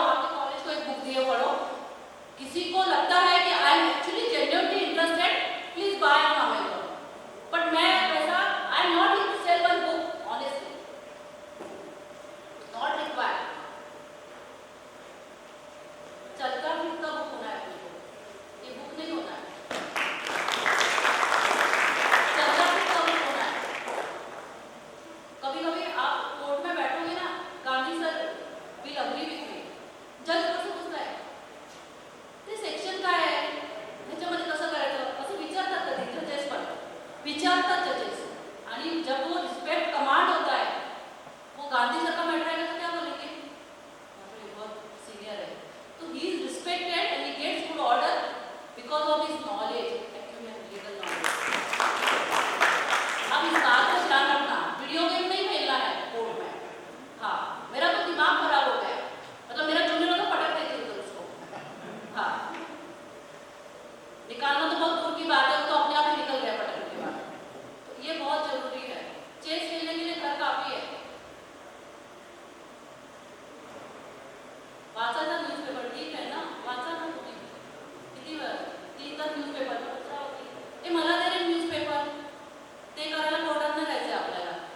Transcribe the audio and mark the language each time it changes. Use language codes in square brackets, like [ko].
[hi] आपके कॉलेज को एक बुक दी है, पढ़ो। किसी को लगता है कि [en] I am actually genuinely interested, please buy on Amazon, but [hi] मैं वैसा [en] I am not in to sell one book, honestly not required. [hi] चलता फिरता बुक होना है अपने को, ये बुक नहीं होना है, चलता फिरता बुक होना है। कभी कभी आप कोर्ट में बैठोगे ना, [mr] Gandhi sir [en] will agree with me, [mr] जज कसं पूछता है ते सेक्शन काय आहे, ह्याच्यामध्ये कसं करायचं असं विचारतात कधी जजेस, पण विचारतात जजेस। [en] आणि [hi] जब वो [en] respect command [hi] होता है, वो गांधी सर का मैटर है तो क्या बोलेंगे, बहुत सीनियर है, तो [en] He is respected and he gets good order because of his knowledge, actually legal knowledge. [hi] अब इस बात का ध्यान रखना, वीडियो गेम नहीं खेलना है कोर्ट में। हाँ, मेरा तो दिमाग खराब हो गया, मतलब मेरा जूनियर तो पटक देती उधर उसको। हाँ, निकालना तो बहुत दूर की बात है, वो तो अपने आप ही निकल गया पटकने के बाद। तो ये बहुत जरूरी है, चेस खेलने के लिए घर काफी है। [mr] वाचा था न्यूज़पेपर, [hi] ठीक है ना, [mr] वाचा ना तुम्ही किती वेळ, 3 तास न्यूज़पेपर वाचा होती, ते मला दे रे न्यूज़पेपर, ते करायला कोर्टात नाही जायचं आपल्याला।